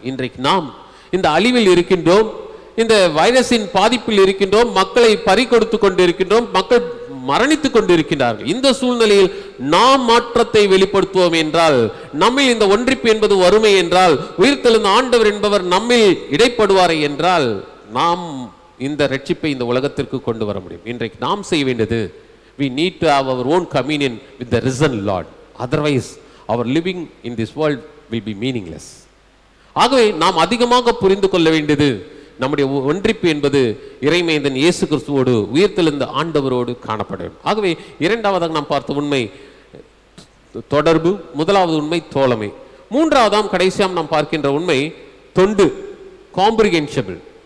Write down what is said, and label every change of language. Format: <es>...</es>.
<ta>இன்றைக்கு நாம் இந்த அழிவில் இருக்கின்றோம், இந்த வைரஸின் பாதிப்பில் இருக்கின்றோம், மக்களை பறி கொடுத்து கொண்டிருக்கின்றோம், மக்கள் மரணித்துக் கொண்டிருக்கின்றார்கள். இந்த சூழ்நிலையில் நாம் மாற்றத்தை வெளிப்படுத்துவோம் என்றால், நம்மில் இந்த ஒன்றிப்பு என்பது வறுமை என்றால், உயிர்த்தெழுந்த ஆண்டவர் என்பவர் நம்மில் இடைப்படுவாரை என்றால், நாம் இந்த ரட்சிப்பை இந்த உலகத்திற்கு கொண்டு வர முடியும். இன்றைக்கு நாம் செய்ய வேண்டியது,</ta> <en>we need to have our own communion with the risen Lord, otherwise our living in this world will be meaningless.</en> <ta>ஆகவே நாம் அதிகமாக புரிந்து கொள்ள வேண்டியது, நம்முடைய ஒன்றிப்பு என்பது இறைமைந்தன் இயேசு கிறிஸ்துவோடு, உயிர்த்தெழுந்த ஆண்டவரோடு காணப்படும். ஆகவே இரண்டாவதாக நாம் பார்த்த உண்மை தொடர்பு, முதலாவது உண்மை தோழமை, மூன்றாவதாம் கடைசியாம் நாம் பார்க்கின்ற உண்மை தொண்டு, காம்ப்ரிஹென்ஷபிள்.</ta>